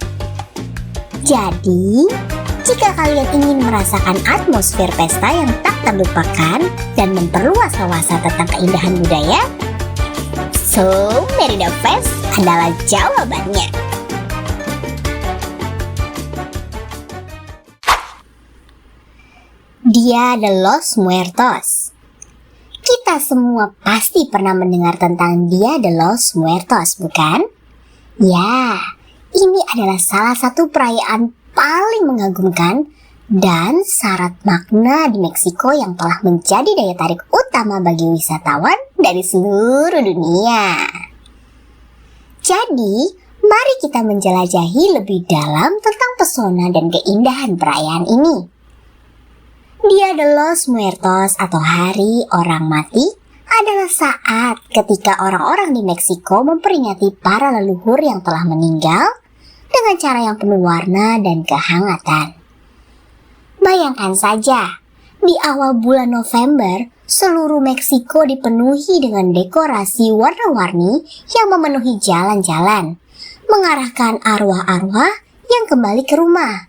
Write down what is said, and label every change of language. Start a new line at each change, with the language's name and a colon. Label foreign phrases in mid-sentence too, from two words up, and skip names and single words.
Indonesian: Jadi, jika kalian ingin merasakan atmosfer pesta yang tak terlupakan dan memperluas wawasan tentang keindahan budaya, so Merida Fest adalah jawabannya. Dia de los Muertos. Kita semua pasti pernah mendengar tentang Dia de los Muertos, bukan? Ya, ini adalah salah satu perayaan paling mengagumkan dan syarat makna di Meksiko yang telah menjadi daya tarik utama bagi wisatawan dari seluruh dunia. Jadi, mari kita menjelajahi lebih dalam tentang pesona dan keindahan perayaan ini. Dia de los Muertos atau Hari Orang Mati adalah saat ketika orang-orang di Meksiko memperingati para leluhur yang telah meninggal dengan cara yang penuh warna dan kehangatan. Bayangkan saja, di awal bulan November, seluruh Meksiko dipenuhi dengan dekorasi warna-warni yang memenuhi jalan-jalan, mengarahkan arwah-arwah yang kembali ke rumah.